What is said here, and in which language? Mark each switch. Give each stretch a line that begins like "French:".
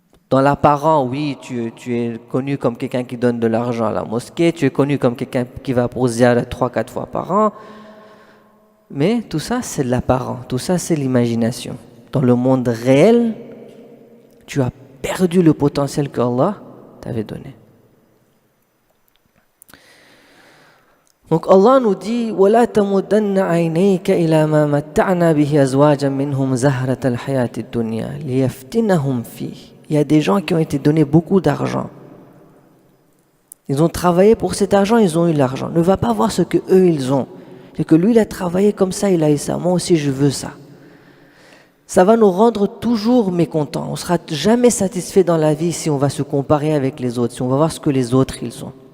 French: Dans l'apparent, oui, tu es connu comme quelqu'un qui donne de l'argent à la mosquée, tu es connu comme quelqu'un qui va pour ziyarat 3-4 fois par an, mais tout ça c'est de l'apparent, tout ça c'est l'imagination. Dans le monde réel, tu as perdu le potentiel qu'Allah t'avait donné. Donc Allah nous dit
Arabic: وَلَا تَمُدَّنَّ عَيْنَيْكَ إِلَى مَا مَتَّعْنَا بِهِ أَزْوَاجًا مِّنْهُمْ زَهْرَةَ الْحَيَاةِ الدُّنْيَا لِيَفْتِنَهُمْ فِيهِ.
French: Il y a des gens qui ont été donnés beaucoup d'argent. Ils ont travaillé pour cet argent, ils ont eu l'argent. Ne va pas voir ce que eux ils ont. C'est que lui il a travaillé comme ça, il a eu ça. Moi aussi je veux ça. Ça va nous rendre toujours mécontents. On ne sera jamais satisfait dans la vie si on va se comparer avec les autres, si on va voir ce que les autres ils ont.